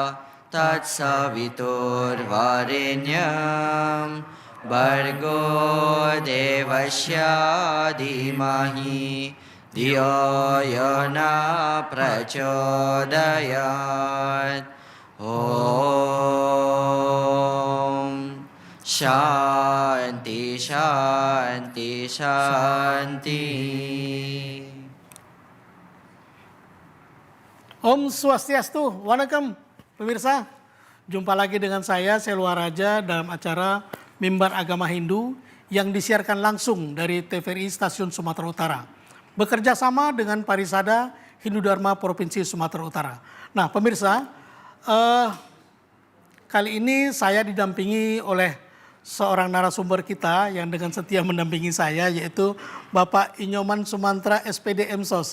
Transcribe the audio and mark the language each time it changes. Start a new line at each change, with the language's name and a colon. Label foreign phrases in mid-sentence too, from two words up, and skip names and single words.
Sanskrit: तत्सवितुर्वरेण्यं भर्गो देवस्य धीमहि धियो यो न प्रचोदयात् ॐ शान्ति शान्ति शान्ति.
Indonesian: Om Swastiastu, Wanakam pemirsa. Jumpa lagi dengan saya Selwa Raja dalam acara Mimbar Agama Hindu yang disiarkan langsung dari TVRI Stasiun Sumatera Utara. Bekerja sama dengan Parisada Hindu Dharma Provinsi Sumatera Utara. Nah pemirsa, kali ini saya didampingi oleh seorang narasumber kita yang dengan setia mendampingi saya, yaitu Bapak Inyoman Sumantra SPD MSOS.